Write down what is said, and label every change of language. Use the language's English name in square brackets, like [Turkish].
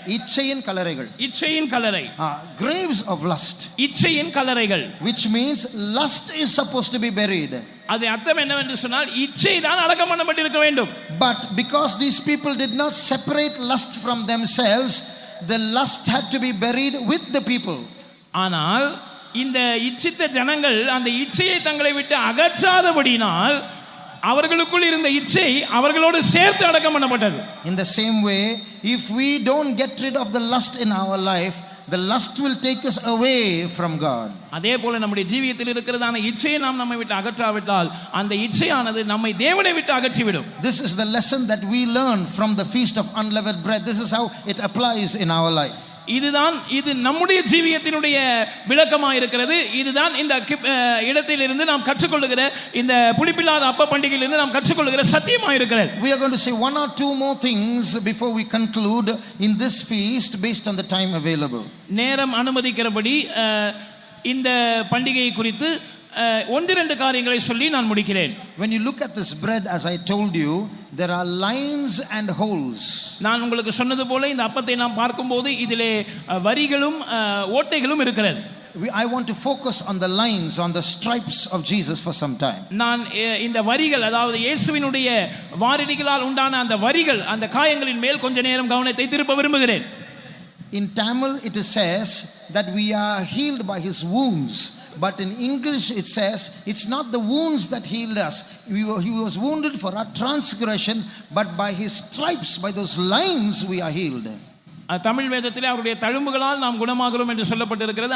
[Tamil] இச்சையின் கல்லறைகள். இச்சையின் கல்லறை. [English] Graves of lust. [Tamil] இச்சையின் கல்லறைகள். [English] Which means lust is supposed to be buried. [Tamil] அது அர்த்தம் என்னவென்று சொன்னால் இச்சை தான் அடக்கம் பண்ணப்பட்டிருக்க வேண்டும். [English] But because these people did not separate lust from themselves, the lust had to be buried with the people. [Tamil] ஆனால் இந்த இச்சித்த ஜனங்கள் அந்த இச்சையை தங்களை விட்டு அகற்றாதபடியினால் அவர்களுக்குள் இருந்த இச்சை அவர்களோடு சேர்த்து அடக்கம் பண்ணப்பட்டது. [English] In the same way, if we don't get rid of the lust in our life, the lust will take us away from God. [Tamil] அதே போல நம்முடைய ஜீவியத்தில் இருக்கிறதான இச்சையை நாம் நம்மை விட்டு அகற்றாவிட்டால் அந்த இச்சையானது நம்மை தேவனை விட்டு அகற்றிவிடும். [English] This is the lesson that we learn from the feast of unleavened bread. This is how it applies in our life. [Tamil] இது நம்முடைய ஜீவியத்தினுடைய விளக்கமாக இருக்கிறது. இதுதான் இந்த இடத்திலிருந்து நாம் கற்றுக்கொள்ளுகிற இந்த புளிப்பில்லாத அப்ப பண்டிகையிலிருந்து நாம் கற்றுக்கொள்ளுகிற சத்தியமாக இருக்கிறது. [English] We are going to say one or two more things before we conclude in this feast based on the time available. [Tamil] நேரம் அனுமதிக்கிறபடி இந்த பண்டிகை குறித்து ஒன்று ரெண்டு காரியங்களை சொல்லி நான் முடிக்கிறேன். [English] When you look at this bread, as I told you, there are lines and holes. [Tamil] நான் உங்களுக்கு சொன்னது போல இந்த அப்பத்தை நாம் பார்க்கும்போது இதிலே வரிகளும் ஓட்டைகளும் இருக்கிறது. [English] I want to focus on the lines, on the stripes of Jesus for some time. [Tamil] நான் இந்த வரிகள் அதாவது இயேசுவினுடைய வாரடிகளால் உண்டான அந்த வரிகள் அந்த காயங்களின் மேல் கொஞ்ச நேரம் கவனத்தை திருப்ப விரும்புகிறேன். [English] In Tamil it says that we are healed by his wounds. But in English it says it's not the wounds that healed us. He was wounded for our transgression, but by his stripes, by those lines we are healed. [Tamil] Tamil வேதத்திலே அவருடைய தழும்புகளால் நாம் குணமாகிறோம் என்று சொல்லப்பட்டிருக்கிறது.